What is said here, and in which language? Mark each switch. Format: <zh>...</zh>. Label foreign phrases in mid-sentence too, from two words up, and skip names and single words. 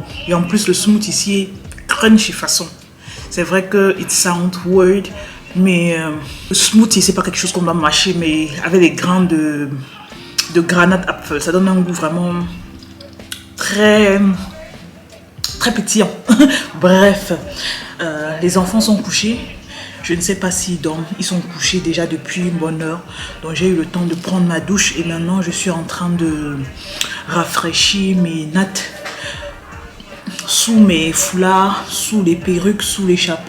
<fr>Et en plus, le smoothie ici est crunchy façon. C'est vrai que</fr> <en>it sound weird,</en> <fr>mais le smoothie, c'est pas quelque chose qu'on doit mâcher, mais avec des grains de</fr> <de>granate apfel,</de> <fr>ça donne un goût vraiment très pétillant. Bref, les enfants sont couchés. Je ne sais pas s'ils dorment. Ils sont couchés déjà depuis une bonne heure. Donc j'ai eu le temps de prendre ma douche et maintenant je suis en train de rafraîchir mes nattes sous mes foulards, sous les perruques, sous les chapeaux.</fr>